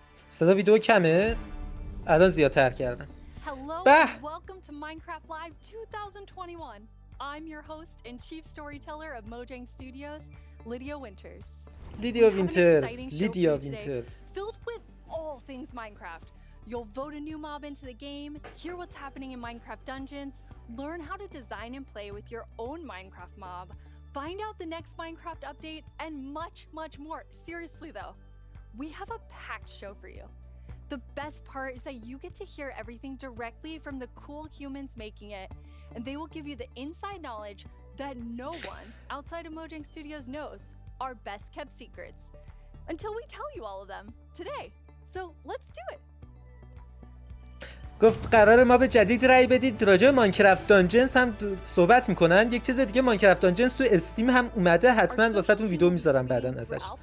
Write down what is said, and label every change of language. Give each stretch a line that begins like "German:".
Persian: صدا ویدیو کمه، الان زیادتر کردم.
English: Hello Bah. and welcome to Minecraft Live 2021. I'm your host and chief storyteller of Mojang Studios, Lydia Winters.
Persian: لیدیا
English: We have an
Persian: وینترز،
English: exciting show for
Persian: لیدیا
English: you today,
Persian: وینترز.
English: filled with all things Minecraft. You'll vote a new mob into the game, hear what's happening in Minecraft dungeons, learn how to design and play with your own Minecraft mob, find out the next Minecraft update, and much, much more. Seriously though, we have a packed show for you. The best part is that you get to hear everything directly from the cool humans making it, and they will give you the inside knowledge that no one outside of Mojang Studios knows, our best kept secrets, until we tell you all of them today. So let's do it.
Persian: گفت قراره ما به جدید رای بدید. راجع به ماینکرفت دانجنز هم صحبت میکنن. یک چیز دیگه ماینکرفت دانجنز تو استیم هم اومده، حتما واسهتون ویدیو میذارم بعداً ازش.